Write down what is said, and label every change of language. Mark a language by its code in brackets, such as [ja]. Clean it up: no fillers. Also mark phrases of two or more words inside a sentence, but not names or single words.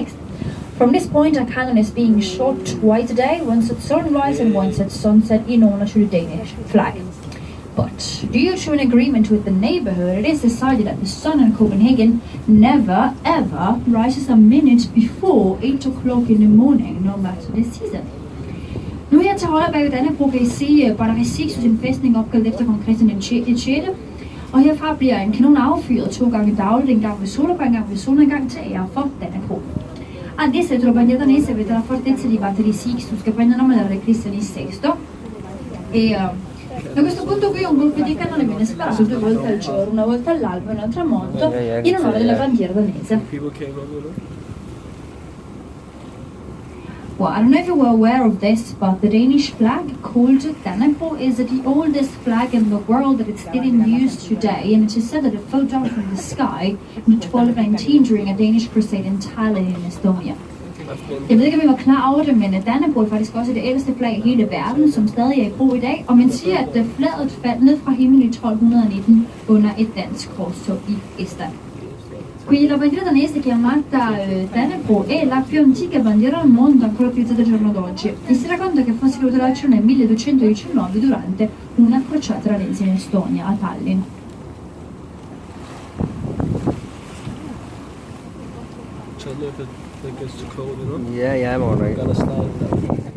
[en] From this point, a cannon is being shot twice a day, once at sunrise and once at sunset, in honor to the Danish flag. But due to an agreement with the neighborhood, it is decided that the sun in Copenhagen never ever rises a minute before 8 o'clock in the morning, no matter the season. [da] Nu her til højre bag ved Dannebrog kan I se Bardari Sixtus, en fæstning opkaldt efter kong Christian den 6. Og herfra bliver en kanon affyret 2 gange dagligt, en gang ved solopgang, en gang ved solnedgang til ære for Dannebrog. [it] Adesso il bandiera danese avete la fortezza di Bardari Sixtus, che prende nome dal re Cristian VI. E da questo punto qui un colpo di cannone viene sparato 2 volte al giorno, una volta all'alba e una al tramonto, in onore della bandiera danese. [en] People came over there. Well, I don't know if you were aware of this, but the Danish flag, called Dannebrog, is the oldest flag in the world that it's still in use today, and it is said that it fell down from the sky in 1219 during a Danish crusade in Tallinn in Estonia. [da] Jeg ved ikke, om I var klar over det, men Dannebrog er faktisk også det ældste flag i hele verden, som stadig er i brug i dag, og man siger, at flaget faldt ned fra himlen i 1219 under et dansk korstog i Estland. [it] Quindi la bandiera danese chiamata Dannebrog è la più antica bandiera al mondo ancora utilizzata al giorno d'oggi e si racconta che fosse venuta alla nel 1219 durante una crociata danese in Estonia, a Tallinn. [en] Tell me if it gets too cold, you know? Yeah, I'm alright. Gotta slide it down.